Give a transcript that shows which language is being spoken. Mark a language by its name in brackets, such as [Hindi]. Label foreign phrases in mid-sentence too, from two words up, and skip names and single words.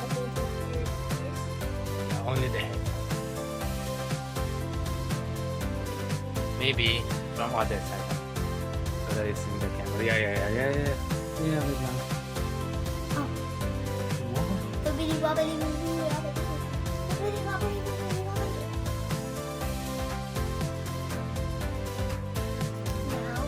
[English] Yeah, only the head. Maybe from other side. So that it's in the camera. Yeah. Yeah, wait lang. Oh. Wow. Babili, babili, babili, babili. Babili, babili, babili, babili. Now,